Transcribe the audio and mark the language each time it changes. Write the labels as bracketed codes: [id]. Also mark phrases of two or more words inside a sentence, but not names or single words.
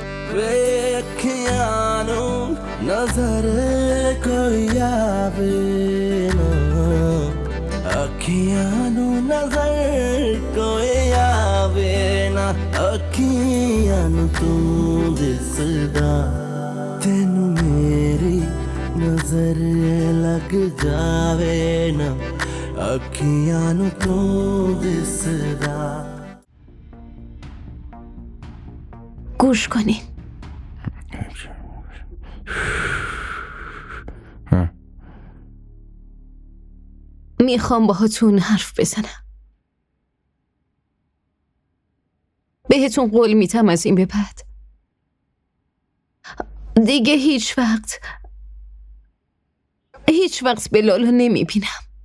[pa] ਬੇਖੀਆਂ ਨੂੰ ਨਜ਼ਰ ਕੋਈ ਆਵੇ ਨਾ ਅੱਖੀਆਂ ਨੂੰ ਨਜ਼ਰ ਕੋਈ ਆਵੇ ਨਾ ਅੱਖੀਆਂ ਨੂੰ ਤੂੰ ਦਿਸਦਾ ਤੈਨੂੰ ਮੇਰੀ ਨਜ਼ਰ ਲੱਗ ਜਾਵੇ ਨਾ ਅੱਖੀਆਂ ਨੂੰ ਤੂੰ ਦਿਸਦਾ [fa] گوش کنین. میخوام باهاتون حرف بزنم. بهتون قول میدم از این به بعد دیگه هیچ وقت بلال رو نمیبینم.